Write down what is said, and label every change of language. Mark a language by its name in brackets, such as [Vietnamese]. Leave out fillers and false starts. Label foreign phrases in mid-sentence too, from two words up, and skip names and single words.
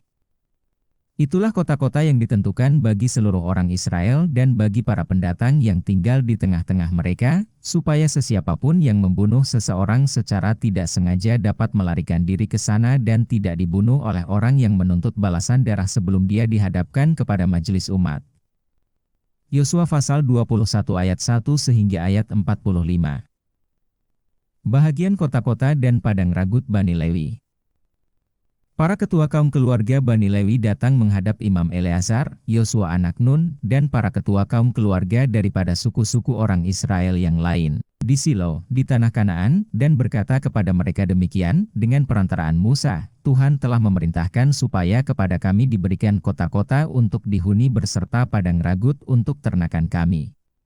[Malay] Itulah kota-kota yang ditentukan bagi seluruh orang Israel dan bagi para pendatang yang tinggal di tengah-tengah mereka, supaya sesiapapun yang membunuh seseorang secara tidak sengaja dapat melarikan diri ke sana dan tidak dibunuh oleh orang yang menuntut balasan darah sebelum dia dihadapkan kepada majelis umat. Yosua pasal 21 ayat 1 sehingga ayat 45. Bahagian kota-kota dan padang ragut Bani Lewi. Para ketua kaum keluarga Bani Lewi datang menghadap Imam Eleazar, Yosua anak Nun, dan para ketua kaum keluarga daripada suku-suku orang Israel yang lain, di Silo, di tanah Kanaan, dan berkata kepada mereka demikian, dengan perantaraan Musa, Tuhan telah memerintahkan supaya kepada kami diberikan kota-kota untuk dihuni berserta padang ragut untuk ternakan kami.